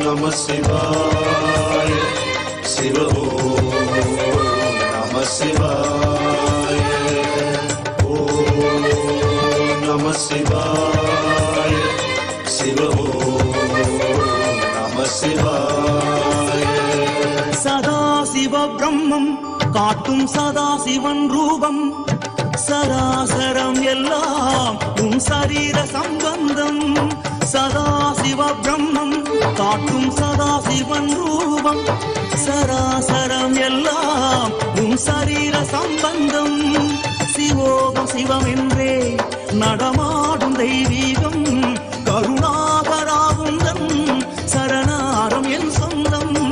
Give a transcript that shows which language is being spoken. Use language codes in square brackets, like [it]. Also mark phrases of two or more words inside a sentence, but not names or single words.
[sa] शिवाय शिव ॐ नमः शिवाय ॐ नमः शिवाय शिव ॐ नमः शिवाय. [ta] சதாசிவ பிரம்மம் காட்டும் சதாசிவன் ரூபம் சராசரம் எல்லாம் உன் சரீர சம்பந்தம் சதாசிவ பிரம்மம் காட்டும் சதாசிவன் ரூபம் சராசரம் எல்லாம் உன் சரீர சம்பந்தம் சிவோகம் சிவம் என்றே நடமாடும் தெய்வீகம் கருணாகராவுந்தன் சரணாரம் என் சொந்தம்